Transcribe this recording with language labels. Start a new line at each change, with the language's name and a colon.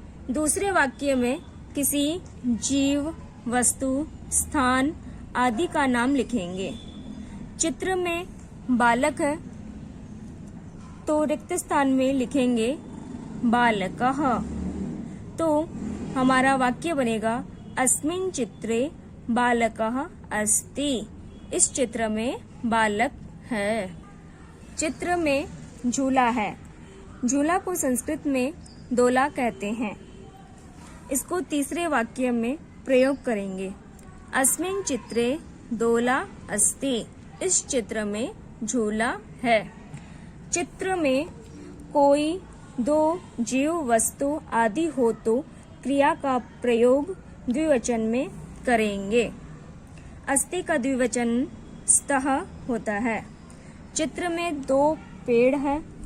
Hindi: दूसरे वाक्य में किसी जीव, वस्तु, स्थान आदि का नाम लिखेंगे। चित्र में बालक है तो रिक्त स्थान में लिखेंगे बालकः। तो हमारा वाक्य बनेगा
Sanskrit: अस्मिन् चित्रे बालकः अस्ति।
Hindi: इस चित्र में बालक है। चित्र में झूला है। झूला को संस्कृत में दोला कहते हैं। इसको तीसरे वाक्य में प्रयोग करेंगे।
Sanskrit: अस्मिन् चित्रे दोला अस्ति।
Hindi: इस चित्र में झूला है। चित्र में कोई दो जीव, वस्तु आदि हो तो क्रिया का प्रयोग द्विवचन में करेंगे। अस्ति का द्विवचन स्तः होता है। चित्र में 2 पेड़ है।